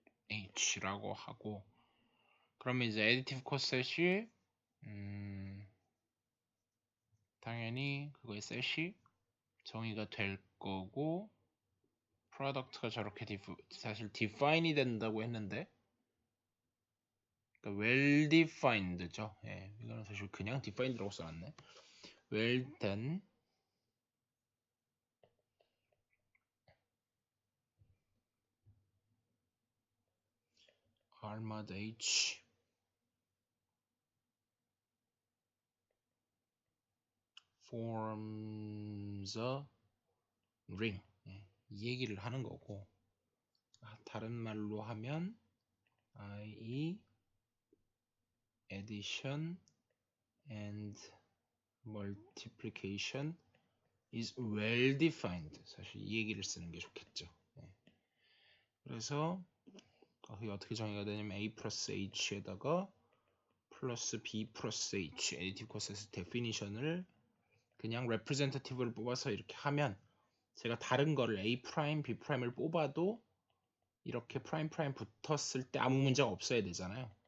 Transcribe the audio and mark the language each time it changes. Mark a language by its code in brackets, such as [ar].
[ko] H라고 하고 그러면 이제 additive coset이 당연히 그거의 셋이 정의가 될 거고 product가 저렇게 사실 define이 된다고 했는데 그러니까 well defined죠. 예, 이거는 사실 그냥 defined라고 써놨네. [en] well then R mod H forms a ring. [ko] 예, 이 얘기를 하는 거고 다른 말로 하면 i.e. [en] addition and multiplication is well defined. [ko] 사실 이 얘기를 쓰는 게 좋겠죠. 예. 그래서 그게 어떻게 정의가 되냐면 a 플러스 h에다가 플러스 b 플러스 h additive coset definition을 그냥 representative를 뽑아서 이렇게 하면 제가 다른 거를 a 프라임, b 프라임을 뽑아도 이렇게 프라임 프라임 붙었을 때 아무 문제가 없어야 되잖아요.